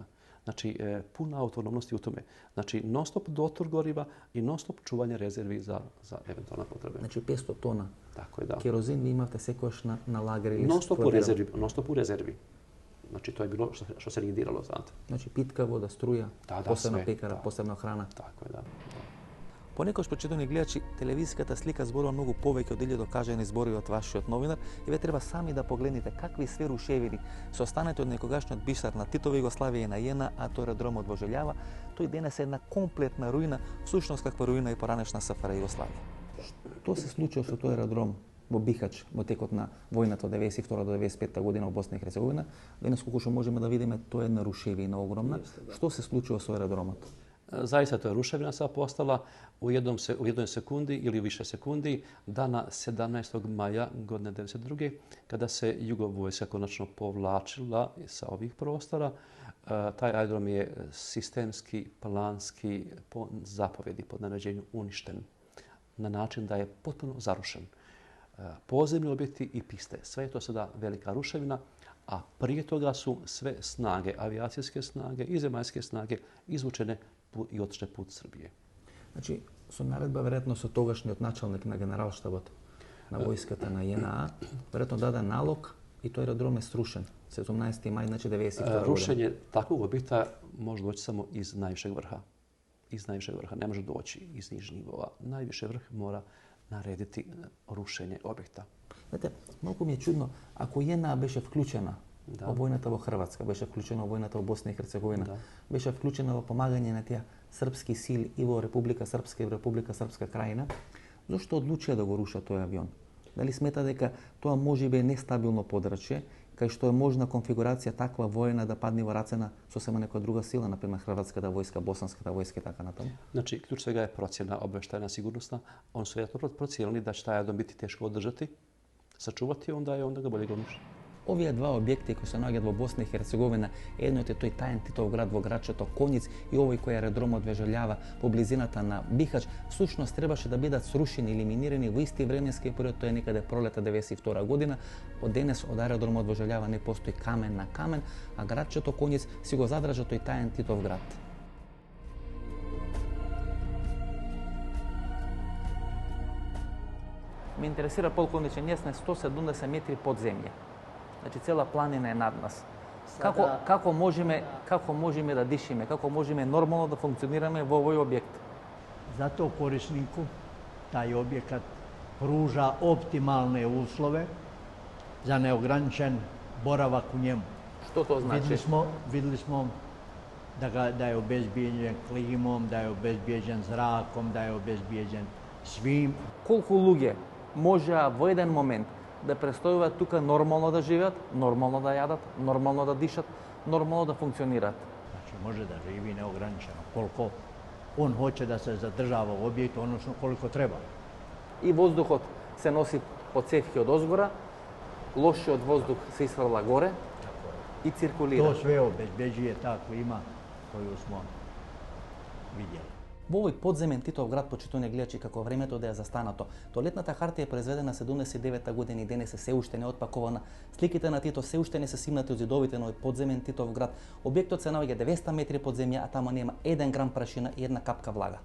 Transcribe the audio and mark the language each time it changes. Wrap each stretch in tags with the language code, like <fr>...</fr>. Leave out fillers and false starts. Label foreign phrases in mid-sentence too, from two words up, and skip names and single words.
<bs>Znači, puna autonomnosti u tome. Znači, non-stop dotor goriva i non-stop čuvanje rezervi za eventualne potrebe. Znači, 500 tona Tako je, da.</bs> <mk>Керозин ви имате секојаш на лагер или...</mk> <bs>Non-stop u rezervi. Znači, to je bilo što se nije diralo, znate. Znači, pitka voda, struja, posebna pekara, posebna hrana. Tako je, da.</bs> <mk>Понекогаш, почитувани гледачи, телевизиската слика зборува многу повеќе од 1000 кажани зборови од вашиот новинар и ве треба сами да погледнете какви све рушевини се останати од некогашниот бисер на Титова Југославија и на ЈНА, а тој аеродромот во Желјава, тој денес е една комплетна руина, всушност каква руина и поранешна СФР Југославија. Што се случува со тој аеродром во Бихач во текот на војната од 92 до 95 година во Босна и Херцеговина. Денес колку што можеме да видиме, тоа е една рушевина огромна. Што се случува со аеродромот?</mk> <bs>Zaista to je ruševina sad postala u jednoj sekundi ili više sekundi dana 17. maja godine 1992. kada se Jugovojska konačno povlačila sa ovih prostora. Taj aerodrom je sistemski, planski, po zapovedi, pod naređenju uništen na način da je potpuno zarušen. Podzemni objekti i piste. Sve je to sada velika ruševina, a prije toga su sve snage, avijacijske snage i zemaljske snage izvučene i otišle put Srbije.</bs> <mk>Значи, со наредба, веројатно со тогашниот началник на генералштабот на војската на JNA, веројатно даде налог и тој аеродром е срушен. 17. мај, значи 92 година.</mk> <bs>Rušenje takvog objekta može doći samo iz najvišeg vrha. Iz najvišeg vrha. Ne može doći iz nižih nivova. Najviše vrh mora narediti rušenje objekta.</bs> <mk>Знаете, малку ми е чудно, ако JNA беше вклучена во војната во Хрватска, беше вклучена во војната во Босна и Херцеговина, беше вклучена во помагање на тие српски сили и во Република Српска и во Република Српска крајина, зошто одлучија да го рушат тој авион? Дали смета дека тоа можеби е нестабилно подрачје, кај што е можна конфигурација таква војна да падне во раце на сосема некоја друга сила, например Хрватската војска, Босанската војска и така натаму?</mk> <bs>Znači, ključ svega je procjena obavještajna sigurnosna. On su vjerojatno procijenili da će taj aerodrom biti teško održati, sačuvati, onda ga bolje ga uništiti.</bs> <mk>Овие два објекти кои се наоѓаат во Босна и Херцеговина, едној е тој таен Титов град во градчето Коњиц и овој кој аеродромот вежељава по близината на Бихач, всушност требаше да бидат срушени, елиминирани во исти временски период, тоа е некаде пролета 92 година. Од денес од аеродромот вежељава не постои камен на камен, а градчето Коњиц си го задржа тој таен Титов град. Ме интересира полковниче, ние сме 170 метри под земја. Значи цела планина е над нас. Како можеме да дишиме, како можеме нормално да функционираме во овој објект?</mk> <bs>Zato korisniku taj objekat pruža optimalne uslove za neograničen boravak u njemu.</bs> <mk>Што тоа значи?</mk> <bs>Videli smo da je obezbijeđen klimom, da je obezbijeđen zrakom, da je obezbijeđen svim.</bs> <mk>Колку луѓе можеа во еден момент да престојуваат тука нормално да живеат, нормално да јадат, нормално да дишат, нормално да функционираат.</mk> <bs>Znači može da živi neograničeno koliko on hoće da se zadržava u objektu, odnosno koliko treba.</bs> <mk>И воздухот се носи по цевки од озгора, лошиот воздух се исфрла горе и циркулира.</mk> <bs>To sve obezbeđuje ta klima koju smo vidjeli.</bs> <mk>Во овој подземен Титов град, почитувани гледачи, како времето да е застанато. Тоалетната хартија е произведена 79 година и денес се уште не отпакована. Сликите на Тито се уште не се симнати од зидовите на овој подземен Титов град. Објектот се наоѓа 200 метри под земја, а тамо нема 1 грам прашина и 1 капка влага.</mk>